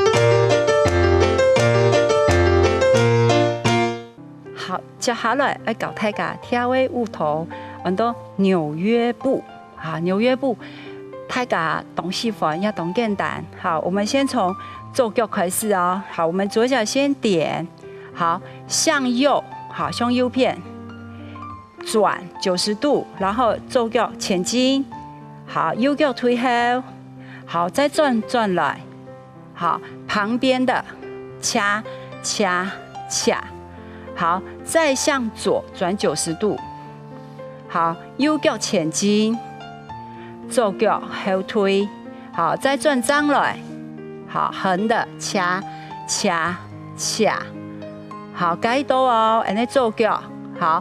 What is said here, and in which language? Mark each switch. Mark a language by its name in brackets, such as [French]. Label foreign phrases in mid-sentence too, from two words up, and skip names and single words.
[Chinese] 好，接下來要搞大家跳的舞蹈，很多紐約步。好，紐約步，大家懂喜歡也懂簡單。好，我們先從左腳開始哦。好，我們左腳先點，好，向右，好，向右邊。转90度，然后左脚前进，好，右脚推后，好，再转来，好，旁边的掐，好，再向左转90度，好，右脚前进，左脚后推，好，再转张来，好，横的掐，好，改多哦，然后左脚，好。